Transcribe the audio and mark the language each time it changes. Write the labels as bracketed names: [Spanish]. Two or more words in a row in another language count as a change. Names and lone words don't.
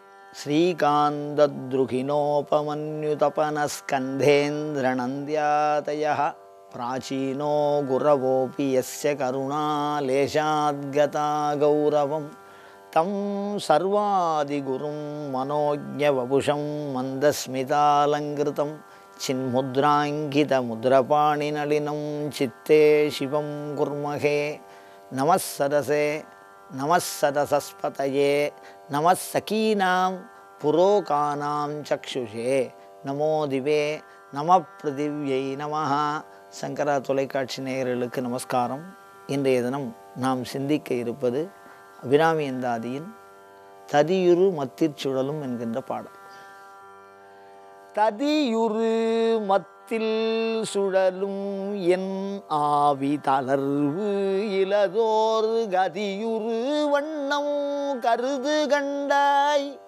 [Sanskrit] श्रीकान्तद्रुहिणोपमन्युतपनस्कन्धेन्द्रनन्द्यातयः प्राचीनो गुरवोऽपि यस्य करुणालेशाद्गता गौरवं तं सर्वादिगुरुं मनोज्ञवपुषं मन्दस्मितालङ्कृतं चिन्मुद्राङ्कितमुद्रपाणिनलिनं चित्ते शिवं कुर्महे। नमः सदसे नमः सदसस्पतये नमः सखीनां पुरोकानां चक्षुषे नमो दिवे नम पृथिव्यै नमः. [Tamil] சங்கரா தொலைக்காட்சி நேயர்களுக்கு நமஸ்காரம். இன்றைய தினம் நாம் சிந்திக்க இருப்பது அபிராமி அந்தாதியின் ததியுரு மத்திற்சுழலும் என்கின்ற பாடல். ததியுரு மத்தில் சுழலும் என் ஆவி தளர்வு இலதோர் கதியுரு வண்ணம் கருது கண்டாய்